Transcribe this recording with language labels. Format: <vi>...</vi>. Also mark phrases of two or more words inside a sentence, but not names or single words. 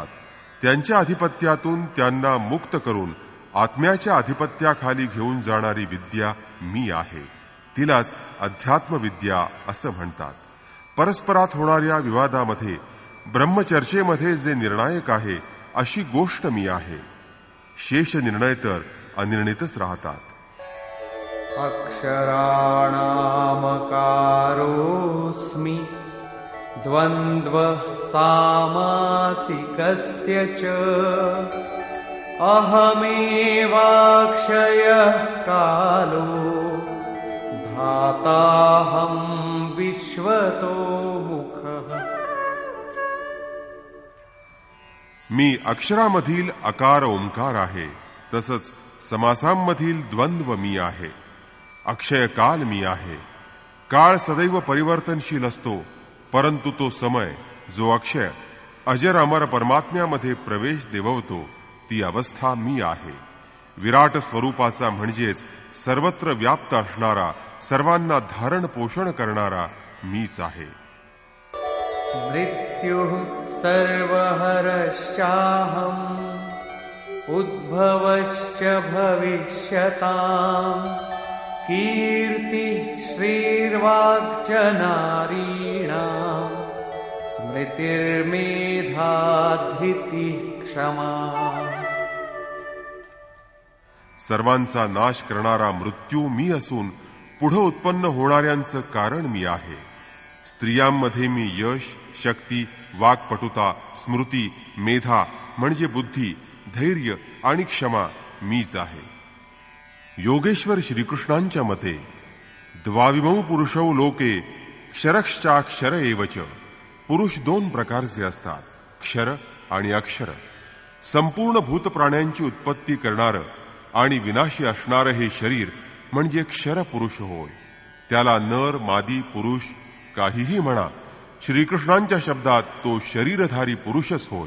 <mr>त्यांच्या अधिपत्यातून त्यांना मुक्त करून आत्म्याच्या अधिपत्याखाली घेऊन जाणारी विद्या मी आहे. तिलाच अध्यात्मविद्या असं म्हणतात. परस्परात होणाऱ्या विवादामध्ये, ब्रह्मचर्चेमध्ये जे निर्णायक आहे, अशी गोष्ट मी आहे. शेष निर्णय तर अनिर्णितच राहतात.</mr> <sa>अक्षराणामकारोऽस्मि द्वन्द्वः सामासिकस्य च अहमेवाक्षयः कालो धाताहं विश्वतो मुखः.</sa> <mr>मी अक्षरामधील अकार ओंकार आहे, तसंच समासांमधील द्वंद्व मी आहे. अक्षय काल मी आहे. काळ सदैव परिवर्तनशील असतो, परंतु तो समय जो अक्षय अजर अमर परमात्म्यामध्ये प्रवेश देववतो ती अवस्था मी आहे. विराट स्वरूपाचा म्हणजेच सर्वत्र व्याप्त असणारा, सर्वांना धारण पोषण करणारा मीच आहे.</mr> <sa>मृत्युः सर्वहरश्चाहम् उद्भवश्च भविष्यताम् कीर्तिः श्रीर्वाक्च नारीणाम् स्मृतिर्मेधा धृतिः क्षमा.</sa> <mr>सर्वांचा नाश करणारा मृत्यू मी असून पुढे उत्पन्न होणाऱ्यांचं कारण मी आहे. स्त्रियांमध्ये मी यश, शक्ती, वाक्पटुता, स्मृती, मेधा म्हणजे बुद्धी, धैर्य आणि क्षमा मीच आहे. योगेश्वर श्रीकृष्णांच्या मते</mr> <sa>द्वाविमौ पुरुषौ लोके क्षरश्चाक्षर एवच.</sa> <mr>पुरुष दोन प्रकारचे असतात, क्षर आणि अक्षर. संपूर्ण भूत प्राण्यांची उत्पत्ती करणारं आणि विनाशी असणारं हे शरीर म्हणजे क्षर पुरुष होय. त्याला नर, मादी, पुरुष काहीही म्हणा, श्रीकृष्णांच्या शब्दात तो शरीरधारी पुरुषच होय.</mr>